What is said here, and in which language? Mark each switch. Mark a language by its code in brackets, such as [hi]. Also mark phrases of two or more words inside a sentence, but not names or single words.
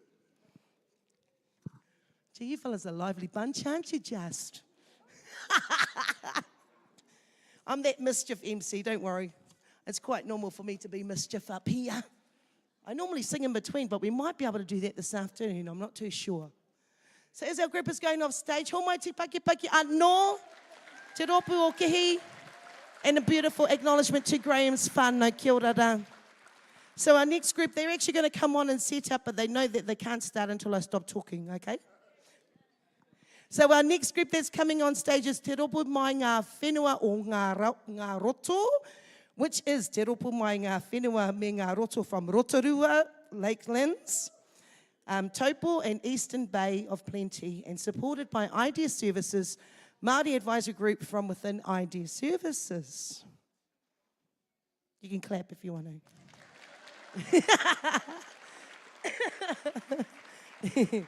[en] Gee, you fellas are a lively bunch, aren't you just? I'm that mischief MC, don't worry. It's quite normal for me to be mischief up here. I normally sing in between, but we might be able to do that this afternoon. I'm not too sure. So as our group is going off stage, [mi] ho mai te paki paki anō, te rōpū o Kihi, [en] and a beautiful acknowledgement to Graham's whānau, [mi] kia ora rā. [en] So our next group, they're actually going to come on and set up, but they know that they can't start until I stop talking, okay? So our next group that's coming on stage is Te Roopu mai ngā whenua o ngā roto, which is Te Roopu mai ngā whenua me ngā roto from Rotorua, Lakelands, Taupo and Eastern Bay of Plenty, and supported by Idea Services, Mauri Advisor Group from within Idea Services. You can clap if you want to.